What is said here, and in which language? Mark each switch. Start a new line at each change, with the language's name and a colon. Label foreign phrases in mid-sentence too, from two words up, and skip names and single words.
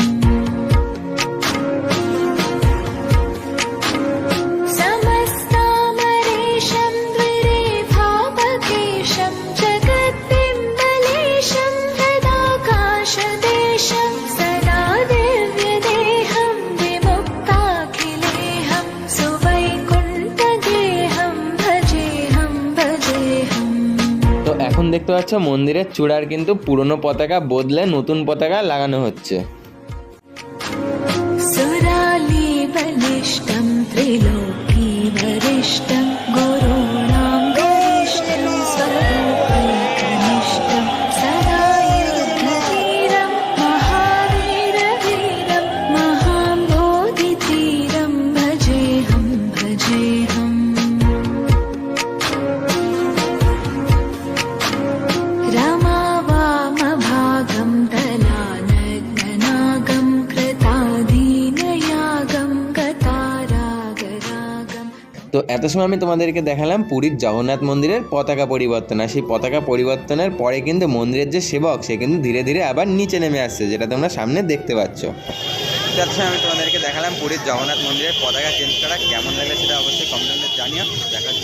Sanskrit: समस्तामरेशं द्विरेफापकेशं जगद्बिम्बलेशं हृदाकाशदेशं सदा दिव्यदेहं विमुक्ताखिलेहं सुवैकुण्ठगेहं भजेऽहं भजेऽहम्।
Bangla: তো এখন দেখতে পাচ্ছ মন্দিরের চূড়ার কিন্তু পুরনো পতাকা বদলে নতুন পতাকা লাগানো হচ্ছে।
Sanskrit: सुरालीबलिष्टं त्रिलोकीवरिष्टं गुरूणां गरिष्ठं स्वरूपैकनिष्ठं सदा युद्धवीरं महावीरवीरं महाम्बोधितीरं भजेऽहं भजेऽहम्। रमावामभागं दलानग्ननागं कृताधीनयागं गतारागरागम्।
Bangla: তো এত সময় আমি তোমাদেরকে দেখালাম পুরীর জগন্নাথ মন্দিরের পতাকা পরিবর্তন, আর সেই পতাকা পরিবর্তনের পরে কিন্তু মন্দিরের যে সেবক সে কিন্তু ধীরে ধীরে আবার নিচে নেমে আসছে, যেটা তোমরা সামনে দেখতে পাচ্ছ। এত সময় আমি তোমাদেরকে দেখালাম পুরীর জগন্নাথ মন্দিরের পতাকা চেঞ্জ করা। কেমন লাগলে সেটা অবশ্যই কমেন্টে জানিও।